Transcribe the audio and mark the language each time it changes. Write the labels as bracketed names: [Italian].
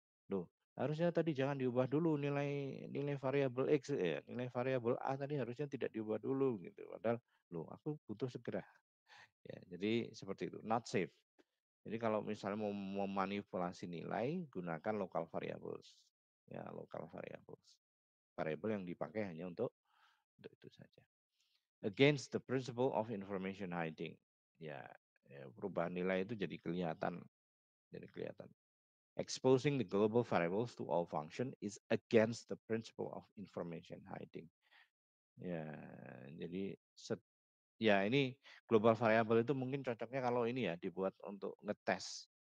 [Indonesian] Loh, harusnya tadi jangan diubah dulu nilai nilai variabel X ya, nilai variabel A tadi harusnya tidak diubah dulu gitu. Padahal loh aku butuh segera. Ya, jadi seperti itu, [English] not safe. [Indonesian] Jadi kalau misalnya mau memanipulasi nilai, gunakan local variables. [English] Ya, local variables. [Indonesian] Variabel yang dipakai hanya untuk itu saja. [English] Against the principle of information hiding. [Indonesian] Ya, perubahan nilai itu jadi kelihatan. Jadi kelihatan. [English] Exposing the global variables to all function is against the principle of information hiding. [Indonesian] Ya, jadi ya ini global variable itu mungkin cocoknya kalau ini ya dibuat untuk ngetes.